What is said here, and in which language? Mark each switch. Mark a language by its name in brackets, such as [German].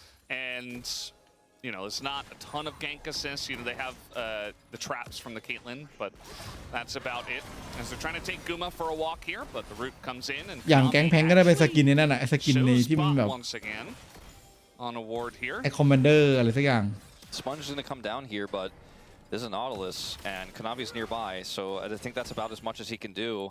[English] And there's not a ton of gank assists. They have the traps from the Caitlyn, but that's about it. As they're trying to take Guma for a walk here, but the root comes in and [Thai] อย่างแก๊งแพงก็ได้เป็นสกินในนั่นน่ะสกินในที่มันแบบ [English] on a ward here. [Thai] ไอ้คอมมานเดอร์อะไรสักอย่าง [English] Sponge is going to come down here, but there's a Nautilus and Kanavi's nearby, so I think that's about as much as he can do.